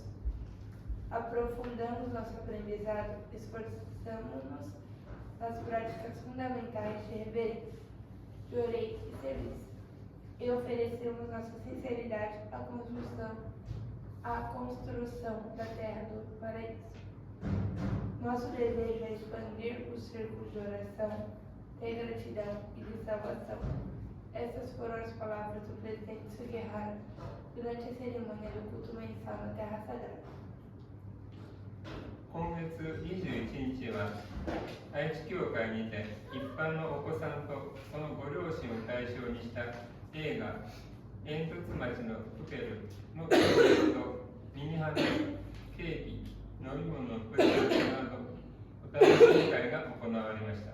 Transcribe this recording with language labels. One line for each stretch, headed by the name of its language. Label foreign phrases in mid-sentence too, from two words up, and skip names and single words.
Portuguese: Aprofundamos nosso aprendizado, esforçamos-nos nas práticas fundamentais de reverência, de orei e serviço, e oferecemos nossa sinceridade à construção da terra do paraíso. Nosso desejo é expandir os círculos de oração, de gratidão e de salvação. Essas foram as palavras do presidente Sugihara durante a cerimônia do culto mensal na Terra Sagrada.
Japanese: 今月21日は愛知教会にて一般のお子さんとそのご両親を対象にした映画「煙突町のプペル」のプロジェクトミニハムケーキ飲み物のプレゼントがが行われました。